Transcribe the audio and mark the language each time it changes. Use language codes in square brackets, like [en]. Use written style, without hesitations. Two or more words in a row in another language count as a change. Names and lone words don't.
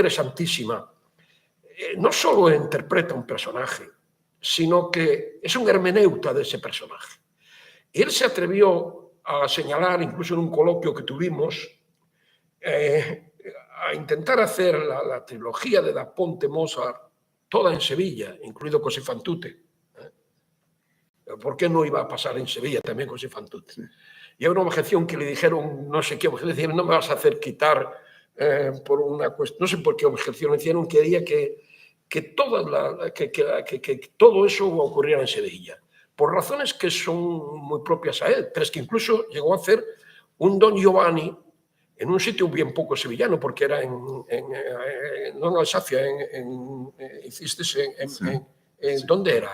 [es] No solo interpreta un personaje, sino que es un hermeneuta de ese personaje. Él se atrevió a señalar, incluso en un coloquio que tuvimos, a intentar hacer la trilogía de Da Ponte Mozart toda en Sevilla, incluido Così fan tutte. ¿Por qué no iba a pasar en Sevilla también Così fan tutte? Y hay una objeción que le dijeron, no sé qué objeción, no me vas a hacer quitar por una cuestión, no sé por qué objeción hicieron, quería que todo eso ocurriera en Sevilla, por razones que son muy propias a él, pero es que incluso llegó a hacer un Don Giovanni en un sitio bien poco sevillano, porque era no en Alsacia, hiciste ¿dónde era?